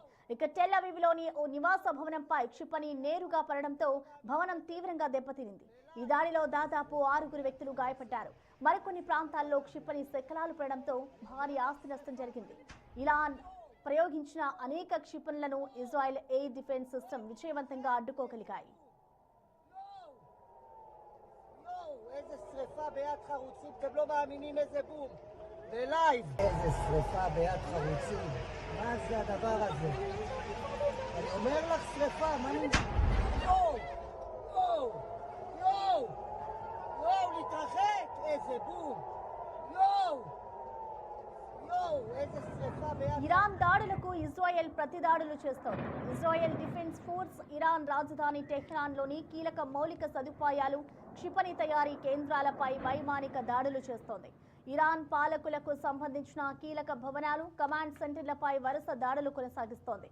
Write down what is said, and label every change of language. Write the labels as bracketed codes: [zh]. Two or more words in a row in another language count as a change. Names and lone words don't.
[te] ఇక టెల్ అవీవ్లోని ఓ నివాస భవనంపై క్షిపణి నేరుగా పడడంతో భవనం తీవ్రంగా దెబ్బతినింది. ఈ దాడిలో దాదాపు 6 వ్యక్తులు గాయపడ్డారు. మరికొన్ని ప్రాంతాల్లో క్షిపణి శకలాలు పడడంతో భారీ ఆస్తి నష్టం జరిగింది. ఇరాన్ ప్రయోగించిన అనేక క్షిపణులను ఇజ్రాయెల్ [en] air defense system [te] విజయవంతంగా అడ్డుకోగలిగాయి. [he] איזה שריפה ביד חרוצים, אתם לא מאמינים איזה בום בלייב. איזה שריפה ביד חרוצים, מה זה הדבר הזה? אני אומר לך שריפה, מה אני... יואו, יואו, יואו, יואו, להתרחק, איזה בום, יואו, יואו, איזה שריפה ביד... [te] ఇరాన్ దాడులకు ఇజ్రాయెల్ ప్రతిదాడులు చేస్తోంది. ఇజ్రాయెల్ డిఫెన్స్ ఫోర్స్ ఇరాన్ రాజధాని టెహ్రాన్లోని కీలక మౌలిక సదుపాయాలు, క్షిపణి తయారీ కేంద్రాలపై వైమానిక దాడులు చేస్తోంది. ఇరాన్ పాలకులకు సంబంధించిన కీలక భవనాలు, కమాండ్ సెంటర్లపై వరుస దాడులు కొనసాగిస్తోంది.